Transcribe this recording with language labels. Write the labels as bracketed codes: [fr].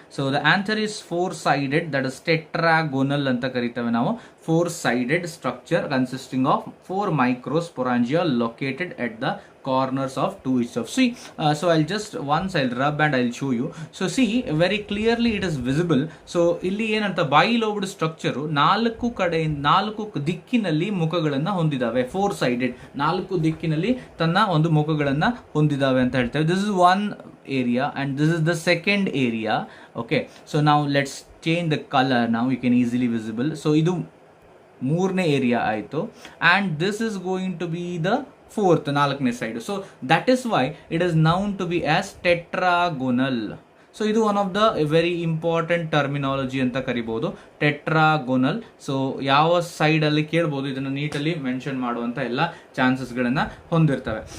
[en] So the anther is 4-sided, that is tetragonal [kn] anta karitave ನಾವು. [en] 4-sided structure consisting of 4 microsporangia located at the corners of 2 each of. See, so I'll rub and I'll show you. So see, very clearly it is visible. [kn] So ಇಲ್ಲಿ ಏನಂತ bilobed structure 4 ಕಡೆ 4 ದಿಕ್ಕಿನಲ್ಲಿ ಮುಖಗಳನ್ನು ಹೊಂದಿದಾವೆ. 4-sided, 4 ದಿಕ್ಕಿನಲ್ಲಿ ತನ್ನ ಒಂದು ಮುಖಗಳನ್ನು ಹೊಂದಿದಾವೆ ಅಂತ ಹೇಳ್ತೇವೆ. [en] This is one area and this is the second area. Okay, so now let's change the colour ನಾವು you can easily visible. [kn] So ಇದು ಮೂರನೇ ಏರಿಯಾ ಆಯಿತು. [en] And this is going to be the fourth, ನಾಲ್ಕನೇ side. So that is why it is known to be as tetragonal. [kn] So ಇದು [en] one of the very important terminology [kn] ಅಂತ ಕರಿಬಹುದು, tetragonal. So ಯಾವ ಸೈಡಲ್ಲಿ ಕೇಳ್ಬೋದು, ಇದನ್ನು ನೀಟಲ್ಲಿ ಮೆನ್ಷನ್ ಮಾಡುವಂಥ ಎಲ್ಲ ಚಾನ್ಸಸ್ಗಳನ್ನು ಹೊಂದಿರ್ತವೆ.